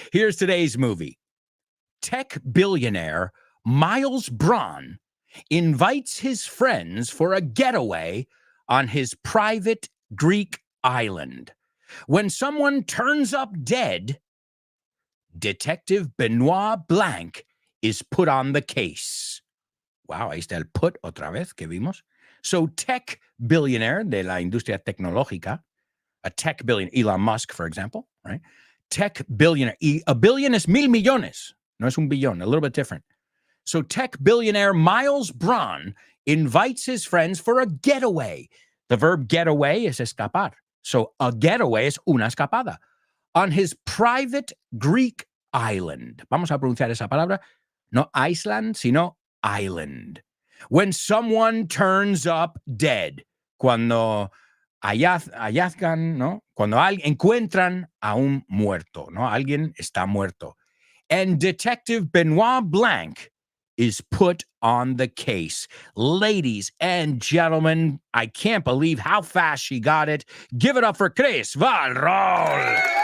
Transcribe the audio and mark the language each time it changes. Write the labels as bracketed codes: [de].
[en] Here's today's movie. Tech billionaire Miles Braun invites his friends for a getaway on his private Greek island. When someone turns up dead, Detective Benoit Blanc is put on the case. [es] Wow, ahí está el put otra vez que vimos. [en] So tech billionaire [es] de la industria tecnológica, [en] a tech billionaire, Elon Musk, for example, right? Tech billionaire, a billion [es] es mil millones. No es un billón, [en] a little bit different. So tech billionaire Miles Braun invites his friends for a getaway. The verb getaway is escapar. So a getaway [es] es una escapada. [en] On his private Greek island. [es] Vamos a pronunciar esa palabra. [en] No Iceland, sino island. When someone turns up dead. [es] Cuando hallazgan, ¿no? Cuando encuentran a un muerto, ¿no? Alguien está muerto. [en] And Detective Benoit Blanc is put on the case. Ladies and gentlemen, I can't believe how fast she got it. Give it up for Chris Valrol.